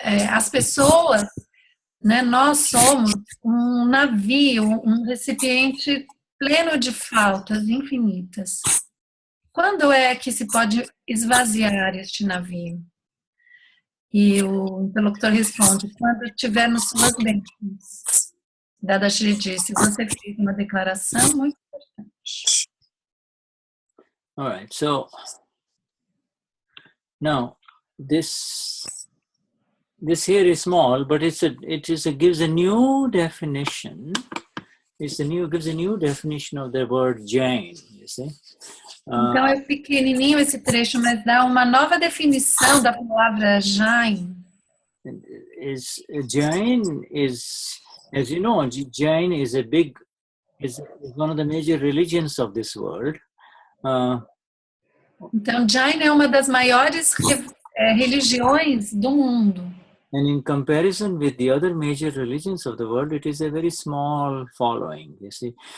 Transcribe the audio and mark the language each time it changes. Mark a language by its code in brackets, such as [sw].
[pt] As pessoas, né, nós somos um navio, um recipiente pleno de faltas infinitas. Quando é que se pode esvaziar este navio? E o interlocutor responde, quando estiver nos suas bênçãos. Dadashri disse, você fez uma declaração muito importante. [en] All right, so now this here is small, but it gives a new definition gives a new definition of the word Jain, you see. [pt] Então é pequenininho esse trecho, mas dá uma nova definição da palavra Jain. [en] Jain is, as you know, Jain is is one of the major religions of this world. [pt] Então Jain é uma das maiores religiões do mundo. [en] And in comparison with the other major religions of the world, it is a very small following, you see.